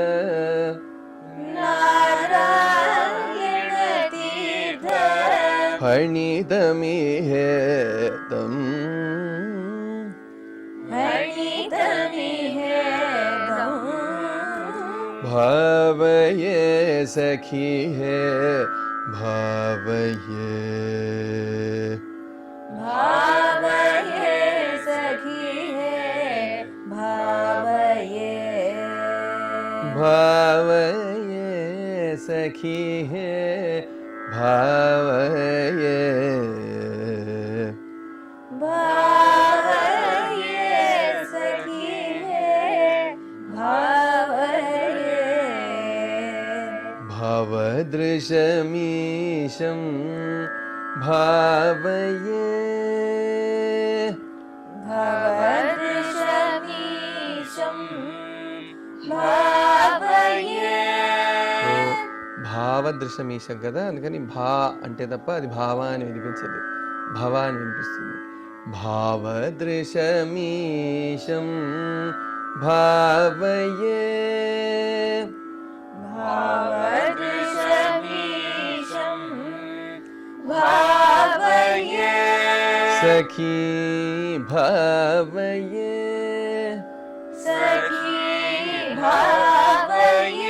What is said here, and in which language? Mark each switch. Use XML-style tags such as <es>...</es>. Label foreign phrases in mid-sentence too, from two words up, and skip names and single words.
<sa>नारायण तीर्थ फणितमिहेदम् फणितमिहेदं भावये सखी है भावये भावये सखी है भावये भावये सखी है भावये भावये सखी है भावये भावदृशमीशं भावये भवदृशमीशं भावये</sa> <te>భావదృశమీశం కదా, అందుకని భా అంటే తప్ప అది భావ అని వినిపించదు, భవ అని వినిపిస్తుంది.</te> <sa>भावदृशमीशं भावये भावदृशमीशं भावये सखी भावये सखी भावये</sa>